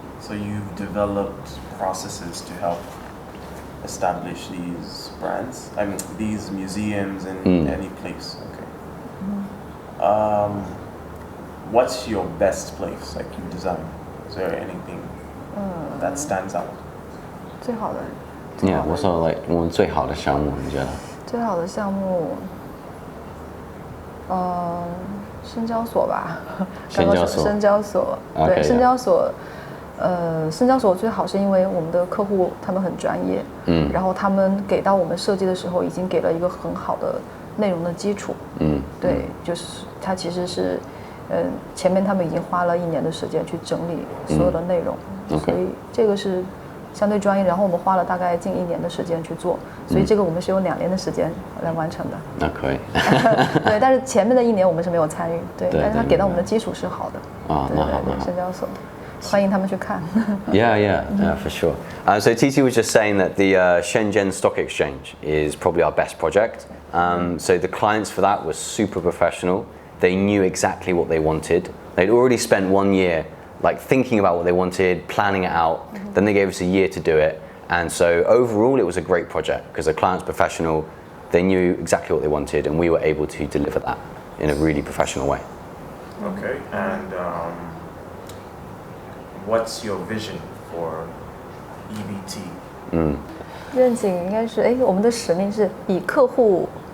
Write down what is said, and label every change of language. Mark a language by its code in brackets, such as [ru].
[en] So you've developed processes to help establish these brands? I mean, these museums in any place. Okay. What's your best place, like you design? Is there anything that stands out? [zh] 最好的 [en] Yeah, what's our like [zh] 我们最好的项目你觉得？最好的项目，深交所吧。深交所。深交所，对，深交所。深交所最好是因为我们的客户他们很专业，然后他们给到我们设计的时候已经给了一个很好的内容的基础，对，就是它其实是，前面他们已经花了1年的时间去整理所有的内容，所以这个是相对专业，然后我们花了大概近1年的时间去做，所以这个我们是有2年的时间来完成的。那可以。对，但是前面的1年我们是没有参与，对，但是他给到我们的基础是好的。啊，那好，那好。深交所。欢迎他们去看。 [en] Yeah, for sure. So TT was just saying that the Shenzhen Stock Exchange is probably our best project. So the clients for that were super professional. They knew exactly what they wanted. They'd already spent 1 year like thinking about what they wanted, planning it out. Then they gave us a year to do it. And so overall it was a great project because the client's professional. They knew exactly what they wanted and we were able to deliver that in a really professional way. Okay, and what's your vision for EBT? [zh] 愿景应该是，我们的使命是以客户